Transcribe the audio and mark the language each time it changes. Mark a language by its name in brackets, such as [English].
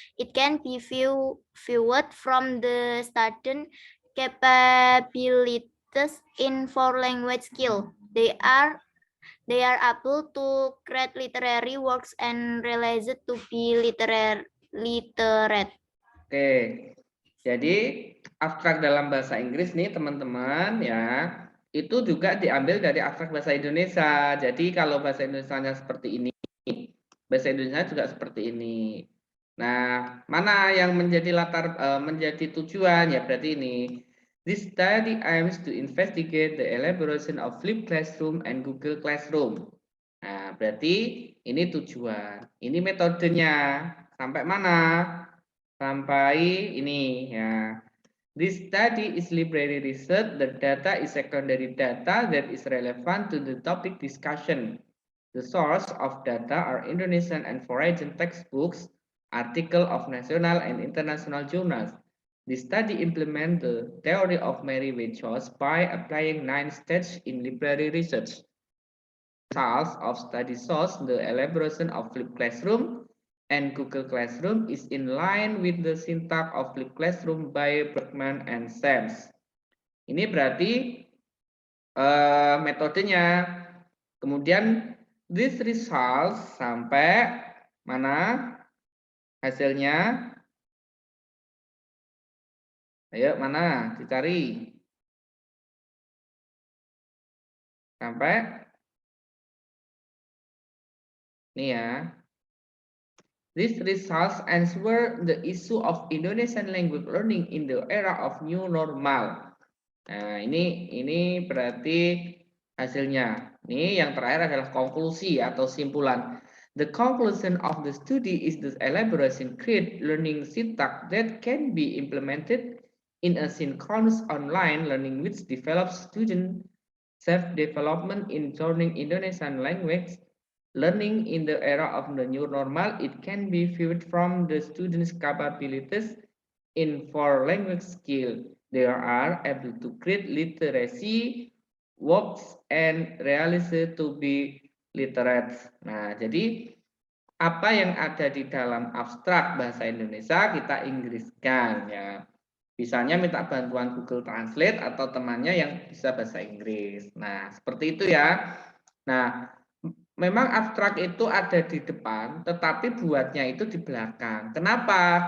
[English] It can be viewed from the student capabilities in four language skill. They are able to create literary works and realized to be literate. [Indonesian] Oke, jadi abstrak dalam bahasa Inggris nih teman-teman ya, itu juga diambil dari abstrak bahasa Indonesia. Jadi kalau bahasa Indonesianya seperti ini, bahasa Indonesia juga seperti ini. Nah, mana yang menjadi menjadi tujuan ya berarti ini. [English] This study aims to investigate the elaboration of flipped classroom and Google Classroom. [Indonesian] Nah, berarti ini tujuan. Ini metodenya. Sampai mana? Sampai ini ya. [English] This study is library research. The data is secondary data that is relevant to the topic discussion. The source of data are Indonesian and foreign textbooks, article of national and international journals. The study implements the theory of Mary Wachos by applying 9 steps in library research. Results of study shows the elaboration of flipped classroom and Google Classroom is in line with the syntax of flipped classroom by Bergman and Sams. [Indonesian] Ini berarti metodenya. Kemudian [English] this results [Indonesian] sampai mana hasilnya? Ayo mana dicari. Sampai ini ya. [English] These results answer the issue of Indonesian language learning in the era of new normal. [Indonesian] Nah, ini berarti hasilnya. Ini yang terakhir adalah konklusi atau simpulan. [English] The conclusion of the study is the elaboration create learning syntax that can be implemented in a synchronous online learning which develops student self-development in learning Indonesian language. Learning in the era of the new normal, it can be viewed from the students' capabilities in four language skill. They are able to create literacy works and realize to be literate. [Indonesian] Nah, jadi apa yang ada di dalam abstrak bahasa Indonesia kita Inggriskan ya. Misalnya minta bantuan Google Translate atau temannya yang bisa bahasa Inggris. Nah, seperti itu ya. Nah, memang abstrak itu ada di depan, tetapi buatnya itu di belakang. Kenapa?